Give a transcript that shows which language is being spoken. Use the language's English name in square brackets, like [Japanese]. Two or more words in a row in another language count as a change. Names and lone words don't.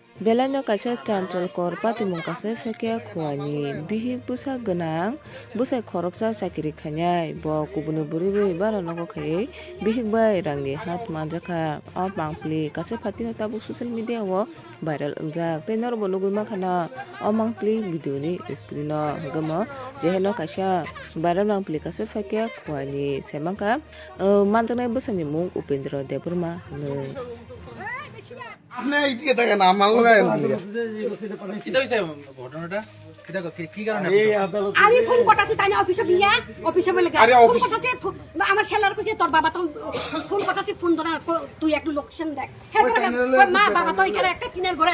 [Kok Borok] Belano kaisa chancol kor patimung kase fekya khuani bihik busa ganang busa khoroksa chakiri khainai bo kubun bwrwi bara nogo khai bihik bai rangi hat manjaka o pangpli kase phatina tabuk [English] social media [Kok Borok] o viral ungjak tei norbo nugui makhana o mangpli video ni screen o gamo jeheno kaisa viral mangpli kase fekya khuani semangka manjaknai bwsani mung upendra Debbarma hinui [Bangla] আপনি এইদিকে দেখেন আমাগুলো এটা হইছে ঘটনাটা এটা কি কারণে আমি ফোন করতেছি তাই না অফিসে গিয়া অফিসে বলে আরে ফোন অফিস করতেছি আমার সেলার কইছে তোর বাবা তো ফোন করতেছি ফোন ধরে তুই একটু লোকেশন দেখ মা বাবা তো এখানে একটা কিনার ঘরে